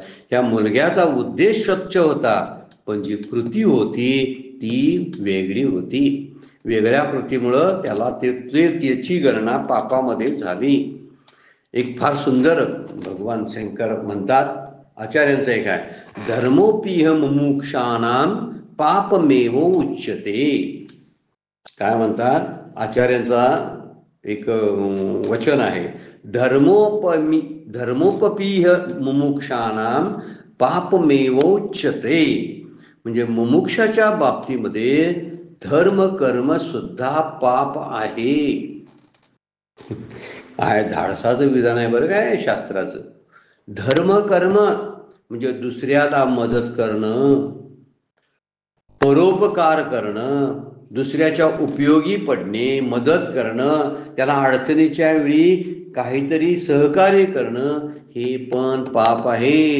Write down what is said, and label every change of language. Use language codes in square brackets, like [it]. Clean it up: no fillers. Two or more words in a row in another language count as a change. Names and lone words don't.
[mr] या मुलग्याचा उद्देश स्वच्छ होता, पण जी कृती होती ती वेगळी होती. वेगळ्या कृतीमुळं त्याला त्याची गणना पापामध्ये झाली. एक फार सुंदर भगवान शंकर म्हणतात, आचार्यांचं एक आहे, [sa] धर्मोपिह मुमुक्षानाम पापमेव उच्यते. [mr] काय म्हणतात आचार्यांचा एक वचन आहे, [sa] धर्मोपपीह मुमुक्षानाम पापमेव उच्यते. [mr] म्हणजे मुमुक्षाच्या बाबतीमध्ये धर्म कर्म सुद्धा पाप आहे. धाडसाचं विधान आहे बरं काय शास्त्राचं. धर्म कर्म म्हणजे दुसऱ्याला मदत करणं, परोपकार करणं, दुसऱ्याच्या उपयोगी पडणे, मदत करणं, त्याला अडचणीच्या वेळी काहीतरी सहकार्य करणं, हे पण पाप आहे.